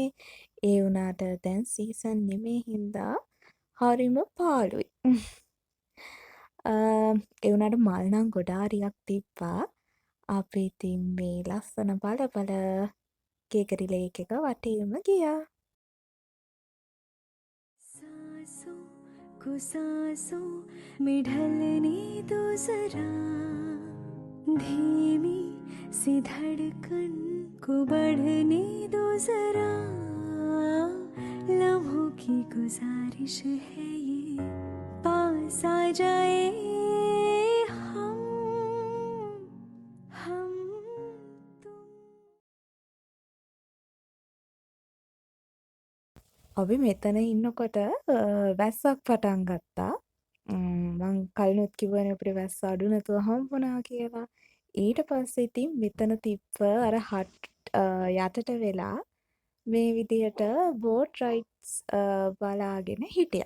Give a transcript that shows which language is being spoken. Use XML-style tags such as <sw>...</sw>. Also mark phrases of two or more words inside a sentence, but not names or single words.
<si>ඒ වුණාට දැන් සීසන් නෙමේ හින්දා හරිම පාළුයි. ඒ වුණාට මල් නම් ගොඩාරියක් තිබ්බා. අපි ඉතින් මේ ලස්සන බල ගෙගරි ලේක් එක වටේම ගියා.</si> <hi>सांसों को सांसों में ढलने दो जरा, धीमी सी धड़कन को बढ़ने दो जरा, लम्हों की गुजारिश है ये पास आ जाए हम तुम.</hi> <si>අපි මෙතන ඉන්නකොට වැස්සක් පටන් ගත්තා. මං කලිනුත් කිව්වනේ අපිට වැස්ස අඩු නැතුව හම්බුණා කියලා. ඊට පස්සේ ඉතින් මෙතන තිබ්බ අර හට් යටට වෙලා මේ විදිහට</si> <en>boat rides</en> <si>බලාගෙන හිටියා.</si>